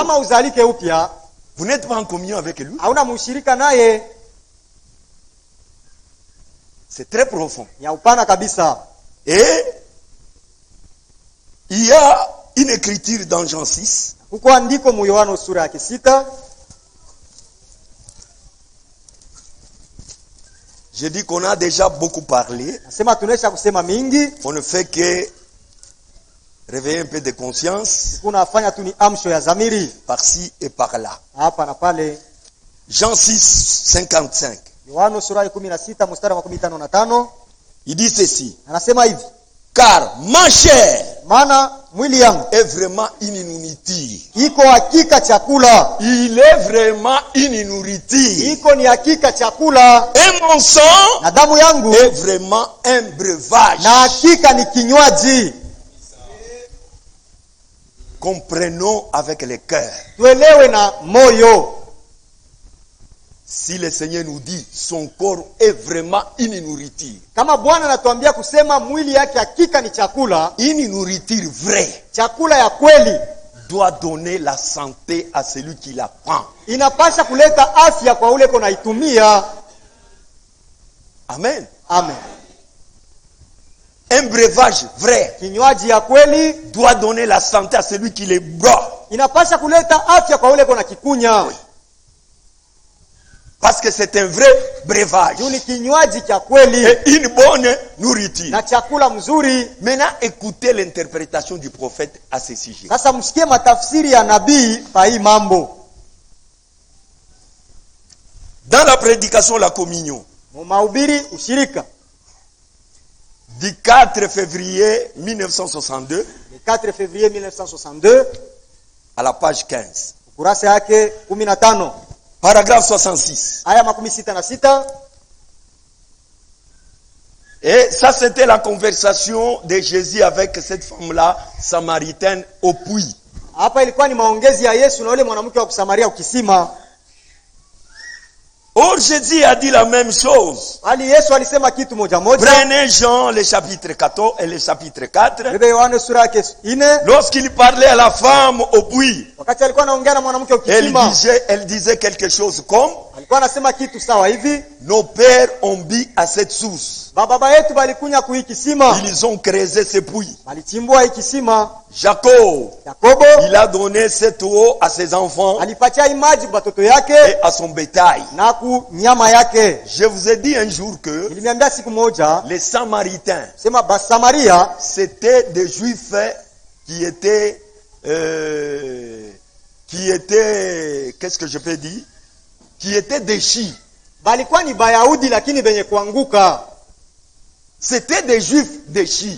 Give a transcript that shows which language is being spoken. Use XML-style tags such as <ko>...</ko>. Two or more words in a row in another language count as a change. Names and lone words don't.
<sw>Kama uzalike upya,</sw> <fr>vous n'êtes pas en communion avec lui.</fr> <sw>hauna mushirika naye,</sw> <fr>C'est très profond.</fr> <sw>ya upana kabisa.</sw> <fr>Et il y a une écriture dans Jean 6.</fr> <sw>Kuko andiko mu Yohana sura ya 6.</sw> <fr>Je dis qu'on a déjà beaucoup parlé.</fr> <sw>Nasema tunaisha kusema mingi,</sw> <fr>On ne fait que réveiller un peu de conscience</fr> <sw>kunafanya tu ni amsho ya zamiri</sw> <fr>par-ci et par-là.</fr> <sw>hapa na pale.</sw> <fr>Jean 6, 55.</fr> <sw>Yohana sura ya 16 mstari wa 55</sw> <fr>Il dit ceci.</fr> <sw>anasema hivi:</sw> <fr>Car ma chair</fr> <sw>maana mwili yangu</sw> <fr>est vraiment une nourriture.</fr> <sw>iko hakika chakula,</sw> <fr>Il est vraiment une nourriture.</fr> <sw>iko ni hakika chakula,</sw> <fr>Et mon sang</fr> <sw>na damu yangu</sw> <fr>est vraiment un breuvage.</fr> <sw>na hakika ni kinywaji.</sw> <fr>Comprenons avec le cœur.</fr> <sw>Tuelewe na moyo.</sw> <fr>Si le Seigneur nous dit son corps est vraiment une nourriture,</fr> <sw>Kama Bwana anatuambia kusema mwili yake hakika ni chakula,</sw> <fr>une nourriture vraie</fr> <sw>chakula ya kweli,</sw> <fr>doit donner la santé à celui qui la prend.</fr> <sw>inapasha kuleta afya kwa ule konaitumia.</sw> <fr>Amen.</fr> <sw>Amen.</sw> <fr>Un breuvage vrai</fr> <sw>Kinywaji ya kweli</sw> <fr>doit donner la santé à celui qui le boit.</fr> <sw>inapasha kuleta afya kwa ule kona kikunya.</sw> <fr>Parce que c'est un vrai breuvage.</fr> <sw>Juu ni kinywaji cha kweli</sw> <fr>Et une bonne nourriture.</fr> <sw>na chakula mzuri.</sw> <fr>Maintenant, écoutez l'interprétation du prophète à ce sujet.</fr> <sw>Sasa msikie matafsiri ya nabii pa hii mambo.</sw> <fr>Dans la prédication, la communion,</fr> <sw>Mu mahubiri ushirika</sw> <fr>du 4 février 1962,</fr> <sw>ni 4 février 1962,</sw> <fr>à la page 15.</fr> <sw>ukurasa yake 15,</sw> <fr>Paragraphe 66.</fr> <sw>aya 66.</sw> <fr>Et ça, c'était la conversation de Jésus avec cette femme-là, samaritaine, au puits.</fr> <sw>Hapa ilikuwa ni maongezi ya Yesu na yule mwanamke wa kusamaria ukisima.</sw> <fr>Or, Jésus a dit la même chose.</fr> <sw>Hali Yesu alisema kitu moja moja.</sw> <fr>Prenez Jean, le chapitre 14 et le chapitre 4.</fr> <sw>Bebe Yohana sura yake 4,</sw> <fr>Lorsqu'il parlait à la femme au puits,</fr> <sw>wakati alikuwa anaongea na mwanamke wa kisima,</sw> <fr>elle disait quelque chose comme,</fr> <sw>alikuwa anasema kitu sawa hivi:</sw> <fr>nos pères ont bu à cette source.</fr> <sw>baba yetu balikunya kuhii kisima,</sw> <fr>Ils ont creusé ce puits.</fr> <sw>balichimbua hii kisima.</sw> <fr>Jacob,</fr> <sw>Yakobo</sw> <fr>il a donné cette eau à ses enfants</fr> <sw>alipatia hii maji kwa watoto yake</sw> <fr>et à son bétail.</fr> <sw>na ku nyama yake.</sw> <fr>Je vous ai dit un jour que</fr> <sw>Nilimiambia siku moja</sw> <fr>les Samaritains,</fr> <sw>sema Basamaria</sw> <fr>c'était des Juifs qui étaient, qu'est-ce que je peux dire, qui étaient déchus.</fr> <sw>balikuwa ni Bayahudi lakini benye kuanguka.</sw> <fr>C'était des Juifs déchus.</fr>